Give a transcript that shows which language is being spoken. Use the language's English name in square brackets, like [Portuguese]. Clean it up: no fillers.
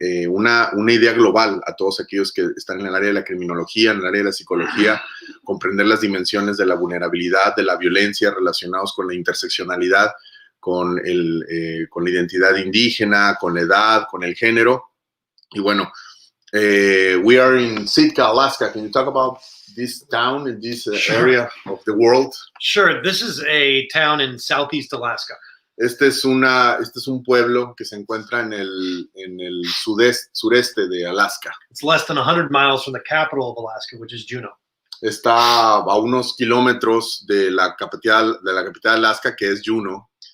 [Spanish] una idea global a todos aquellos que están en el área de la criminología, en el área de la psicología, comprender las dimensiones de la vulnerabilidad, de la violencia relacionados con la interseccionalidad, con la identidad indígena, con la edad, con el género. Y bueno, [English] we are in Sitka, Alaska. Can you talk about this town in this area of the world? Sure. This is a town in southeast Alaska. [Spanish] Este es un pueblo que se encuentra en el sureste de Alaska. [English] It's less than 100 miles from the capital of Alaska, which is Juneau. [Spanish] Está a unos kilómetros de la capital de Alaska, que es Juneau.